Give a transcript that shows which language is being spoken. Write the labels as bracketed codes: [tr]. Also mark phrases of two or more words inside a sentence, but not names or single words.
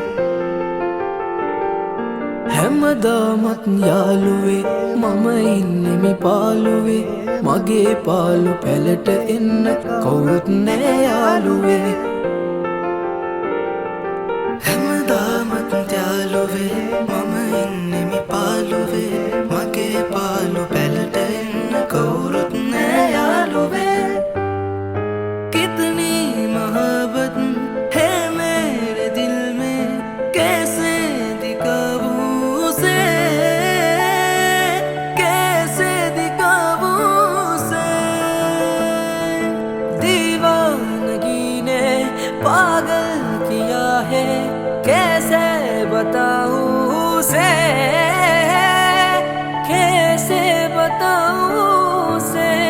[si] හැමදාමත් යාළුවේ මම ඉන්නෙමි පාළුවේ මගේ පාළු පැලට එන්න කවුරුත් නෑ යාළුවේ හැමදාමත් යාළුවේ මම ඉන්නෙමි පාළුවේ මගේ පාළු පැලට එන්න කවුරුත් නෑ යාළුවේ [hi] कितनी मोहब्बत है मेरे दिल में कैसे दिखाऊं उसे कैसे दिखाऊं उसे दीवानगी ने पागल किया है कैसे बताऊं उसे कैसे बताऊं उसे